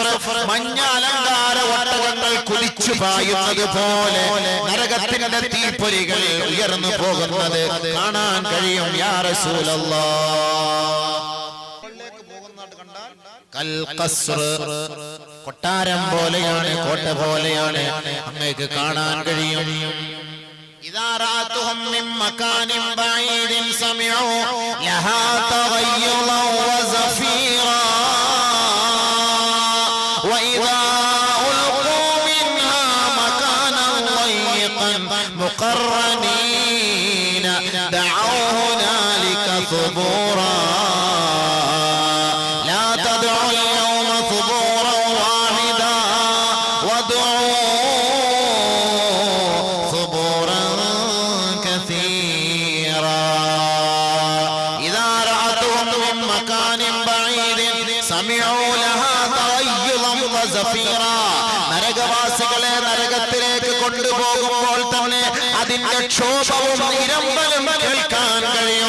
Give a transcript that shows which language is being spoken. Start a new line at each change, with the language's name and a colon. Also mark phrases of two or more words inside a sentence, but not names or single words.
Malayalam: മഞ്ഞ അലങ്കാര ഒട്ടകങ്ങൾ കുതിച്ചു പായുന്നത് പോലെ നരകത്തിന്റെ തീപ്പൊരികൾ ഉയർന്നു പോകുന്നത് കാണാൻ കഴിയും.
Arabic: يا رسول الله، كالقصر,
Malayalam: കൊട്ടാരം പോലെയാണ്, കോട്ട പോലെയാണ്, അങ്ങേക്ക് കാണാൻ കഴിയും.
Arabic: إذا رأتهم من مكان بعيد سمعوا لها تغيظا وزفيرا وإذا ألقوا منها مكانا ضيقا مقرنين دعوا هنالك ثبورا لا تدعوا اليوم ثبورا واحدا وادعوا
Malayalam: നരകവാസികളെ നരകത്തിലേക്ക് കൊണ്ടുപോകുമ്പോൾ തന്നെ അതിന്റെ ക്ഷോഭവും ഇരമ്പലും കേൾക്കാൻ കഴിയും.